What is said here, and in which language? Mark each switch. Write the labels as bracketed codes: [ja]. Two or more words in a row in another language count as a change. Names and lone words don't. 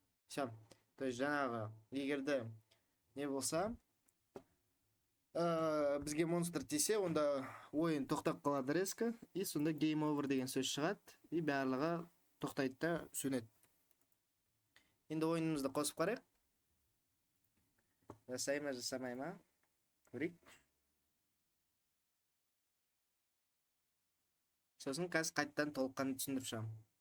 [ru] Все. То есть [kk] жаңағы егерде не болса, бізге монстр тисе, онда ойын тоқтап қалады резко, и сонда [en] game over [kk] деген сөз шығады, и барлығы тоқтайды да сөнеді. Енді ойынымызды қосып қарайық. Жасай ма, жасамай ма? Көрейік. Сосын қазір қайттан толыққанды түсіндіріп шығамын.